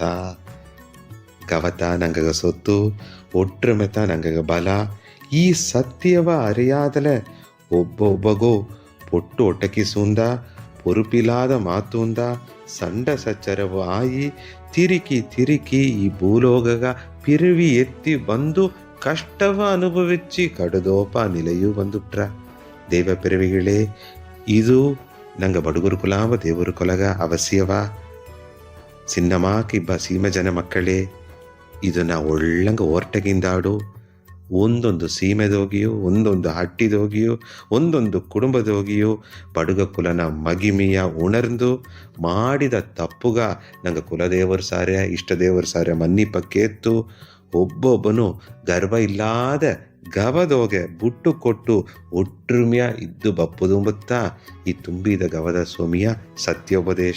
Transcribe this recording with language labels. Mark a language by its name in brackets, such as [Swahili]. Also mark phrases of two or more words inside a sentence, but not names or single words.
[Badaga] ಕವತ ನಂಗಗ ಸೊತ್ತು ಒಟ್ರುಮೆತ ನಂಗಗ ಬಲ ಈ ಸತ್ಯವ ಅರಿಯಾದಲೆ ಒಬ್ಬೊಬ್ಬಗೋ ಪೊಟ್ಟು ಒಟಕಿಸುಂದ ಪೊರುಪಿಲಾದ ಮಾತುಂದ ಸಂಡ ಸಚ್ಚರವು ಆಯಿ ತಿರುಕಿ ಈ ಭೂಲೋಗಗ ಪಿರುವಿ ಎತ್ತಿ ಬಂದು ಕಷ್ಟವ ಅನುಭವಿಸಿ ಕಡದೋಪ ನಿಲೆಯೂ ಬಂದುಟ್ರ ದೇವ ಪಿರವಿಗಳೇ. ಇದು ನಂಗ ಬಡುಗುರು ಕುಲಾವ ದೇವರು ಕೊಲಗ ಅವಶ್ಯವ ಸಿನ್ನಮಾಕ ಇಬ್ಬ ಸೀಮೆ ಜನ ಮಕ್ಕಳೇ ಇದನ್ನ ಒಳ್ಳಂಗ ಓರ್ಟಗಿಂದಾಡು ಒಂದೊಂದು ಸೀಮೆದೋಗಿಯೋ ಒಂದೊಂದು ಹಟ್ಟಿದೋಗಿಯೋ ಒಂದೊಂದು ಕುಟುಂಬದೋಗಿಯೋ ಬಡುಗ ಕುಲನ ಮಗಿಮಿಯ ಉಣರ್ದು ಮಾಡಿದ ತಪ್ಪುಗ ನಂಗೆ ಕುಲದೇವರು ಸಾರ್ಯ ಇಷ್ಟದೇವರು ಸಾರ್ಯ ಮನ್ನಿಪಕ್ಕೇತ್ತು ಒಬ್ಬೊಬ್ಬನು ಗರ್ವ ಇಲ್ಲದ ಗವದೋಗೆ ಬುಟ್ಟು ಕೊಟ್ಟು ಒಟ್ರುಮ್ಯ ಇದ್ದು ಬಪ್ಪುದುಂಬುತ್ತ ಈ ತುಂಬಿದ ಗವದ ಸ್ವಾಮಿಯ ಸತ್ಯೋಪದೇಶ.